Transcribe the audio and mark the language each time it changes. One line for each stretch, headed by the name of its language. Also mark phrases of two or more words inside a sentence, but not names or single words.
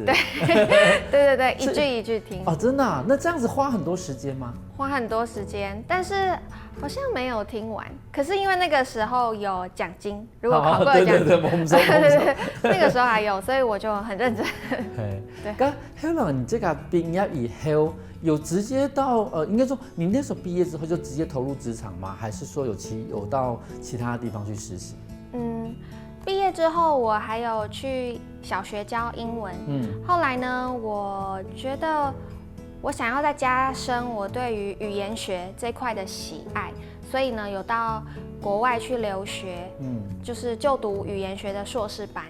Chinese: 对，一句一句听。哦，真的啊？那这样子花很多时间吗？花很多时间，但是好像没有听完。可是因为那个时候有奖金，如果考过奖金，对，那个时候还有，所以我就很认真。对。咁後來你這個畢業以後，有直接到應該說你那時候畢業之後就直接投入職場嗎？還是說有到其他地方去實習？畢業之後，我還有去小學教英文。後來呢，我覺得我想要再加深我對於語言學這塊的喜愛，所以呢，有到國外去留學，就是就讀語言學的碩士班。